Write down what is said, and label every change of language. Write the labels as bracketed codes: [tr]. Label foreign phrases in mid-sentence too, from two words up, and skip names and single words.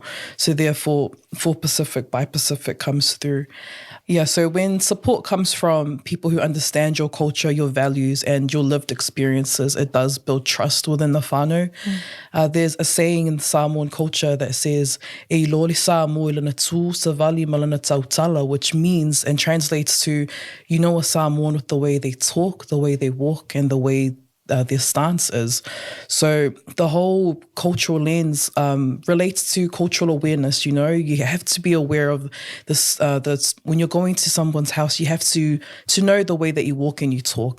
[en] So therefore, for Pacific by Pacific comes through. Yeah, so when support comes from people who understand your culture, your values, and your lived experiences, it does build trust within the whānau. There's a saying in Samoan culture that says, [sm] "E lori Samoa lana tū, sa vali malana tautala," [en] which means and translates to, you know a Samoan with the way they talk, the way they walk, and the way their stance is. So the whole cultural lens relates to cultural awareness. You have to be aware of this. When you're going to someone's house, you have to know the way that you walk and you talk.